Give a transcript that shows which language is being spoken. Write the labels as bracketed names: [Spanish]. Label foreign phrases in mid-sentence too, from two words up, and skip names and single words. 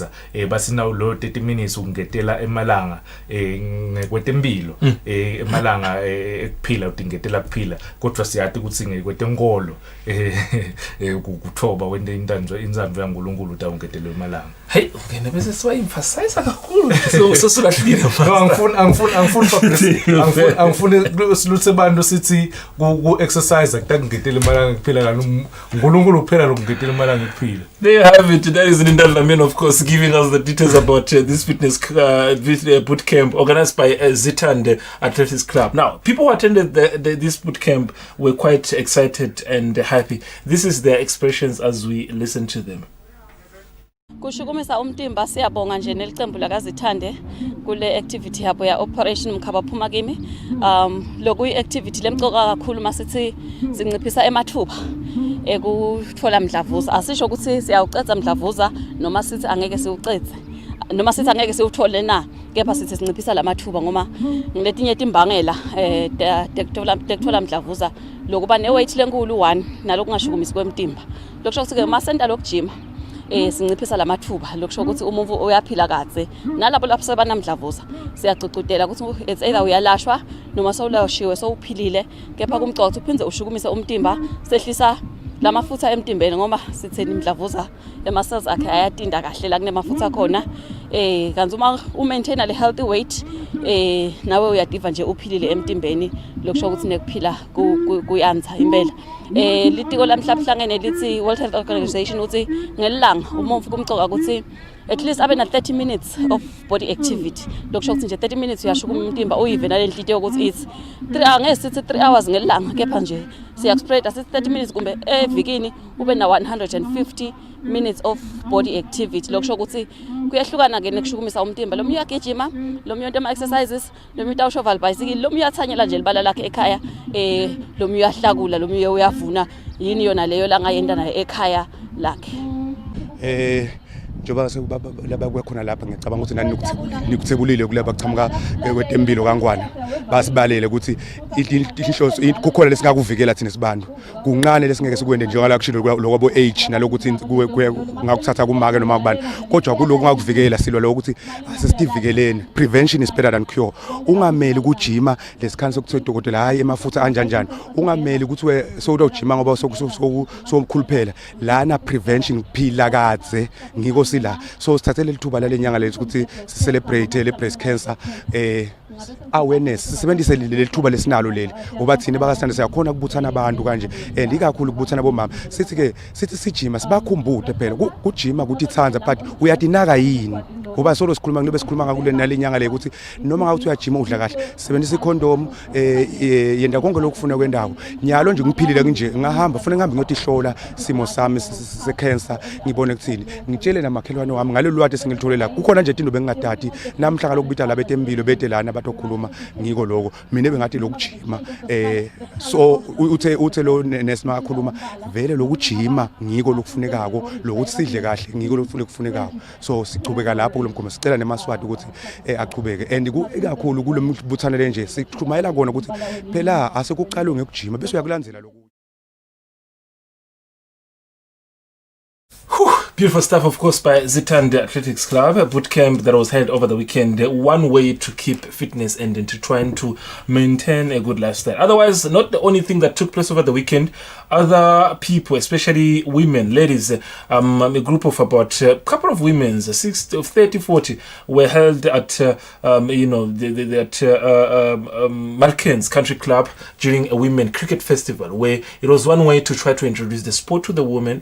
[Swati] Basi nawo lo 30 minutes ungetela emalanga ngekwetempilo emalanga ekuphila udingetela kuphila kodwa siyathi ukuthi ngekwetenkolo ukuthoba wende inzamvu yaNkulunkulu utawungetela emalanga. Hey, okay, bese siwa emphasize kakhulu so sulahlile. Angifuni siluthe abantu sithi ku exercise akutangetela emalanga kuphila kanti uNkulunkulu kuphela lokungetela emalanga kuphila. [English] There you have it. That is Linda Lamin, of course, giving us the details about this fitness boot camp organized by Zitande Athletics Club. Now, people who attended this boot camp were quite excited and happy. This is their expressions as we listen to them. [Swati] Kushukumisa umtimba siyabonga nje nelicembu lakazithande kule activity yabo ya Operation Mkhaba Phuma Kimi. Lokhu i-activity lemcoka kakhulu masithi sinciphisa emathuba ekuthola mdlavuza. Asisho ukuthi siyawucetha mdlavuza noma sithi angeke siwucethe. Noma sithi angeke siwuthole na, kepha sithi sinciphisa lamathuba ngoma ngiletinye timbangela tekuthola mdlavuza lokuba ne-weight lenkulu 1 nalokungashukumisi kwemtimba. Lokusho ukuthi ke masenta lokujima sinciphisa lamathuba lokusho ukuthi umuntu uyaphila kahle nalabo lapho sebanamdlavuza siyacicudela ukuthi [English] it's either [Swati] uyalashwa noma sowulashiwe sowuphilile kepha kumcoca uphinde ushukumise umtimba sehlisa lamafutha emtimbeni ngoba sitheni imdlavuza ema-cells akhe ayatinda kahle la kunemafutha khona kanti uma umaintaina le [English] healthy weight [Swati] nawe uyadiva nje uphilile emtimbeni lokusho ukuthi nekuphila kuyanza impela. Litiko lamhlabuhlangene lithi World Health Organization uthi ngelanga umuntu kumcoka ukuthi [English] at least [Swati] abe na 30 [English] minutes of body activity. [Swati] Lokusho ukuthi nje 30 minutes uyashukuma umtimba uyive nalenhlitiyo ukuthi [English] it's 3 hours [Swati] ngelanga kepha nje siyakuspread asithi 30 minutes kumbe evikini ube na 150 [English] minutes of body activity. [Swati] Lokusho ukuthi kuyahlukana ke nekushukumisa umtimba. Lo uyagijima, lo uyonto ama exercises, lo utawushoval bicycle, lo uyathanyela nje libala lakhe ekhaya, lo uyahlakula, lo uyavuna yini yona leyo la ngayenda naye ekhaya lakhe. Njoba laba kwekhona lapha ngicabanga ukuthi nani nikuthebulile kulaba chamuka kwetempilo kangwana basibalele ukuthi inhloso kukhona lesingakuvikela thina sibantu kunqane lesingeke sikwende njengala kushilo lokwabo age nalokuthi ngakuthatha kumake noma kubani kodwa kuloko ngakuvikela silwa lo ukuthi asisivikeleni. Prevention is better than cure. Ungameli ukujima lesikhansi ukuthe dokotela hayi emafutha anjanjani ungameli ukuthi we sowudojima ngoba sokukhuluphela lana prevention kuphila kadze ngiko sila so sithathele lithuba lalenyanga lethu ukuthi celebrate le [English] breast cancer awareness [Swati] sisebenzise leli thuba lesinalo leli ngoba thina bakasithanda siyakhona ukubuthana abantu kanje and ikakhulu ukubuthana bomama sithi ke sithi sijima sibakhumbude phela kujima ukuthi ithanza but uyadinaka yini ngoba solo sikhuluma ngebe sikhuluma ngakule nalenyanga le ukuthi noma ngawuthi uyajima udla kahle sebenzisa icondom yenda konke lokufuna kwendawo nyalo nje ngiphilile kunje ngahamba ufuna ngihambe ngiyotihlola simo sami se cancer ngibone ukuthini ngitshele namakhelwane wami ngalo lwati singilithole la kukhona nje into bengingadadi namhla ngalokubita labetempilo bete lana batokhuluma ngiko lokho mina bengathi lokujima so uthe lo nesima akhuluma vele lokujima ngiko lokufunekako lokuthi sidle kahle ngiko lokufunekako so sichubeka lapho kulomgomo sicela nemaswati ukuthi achubeke and ikakhulu kulombuthana lenje sichumayela kona ukuthi phela asekuqalwe ngekujima bese uyakulandzela lokho. [English] Beautiful stuff, of course, by Zitande Athletics Club, a boot camp that was held over the weekend. One way to keep fitness and to trying to maintain a good lifestyle. Otherwise, not the only thing that took place over the weekend other people, especially women, ladies, a group of about a couple of women, 30, 40, were held at Malkins Country Club during a women cricket festival, where it was one way to try to introduce the sport to the women.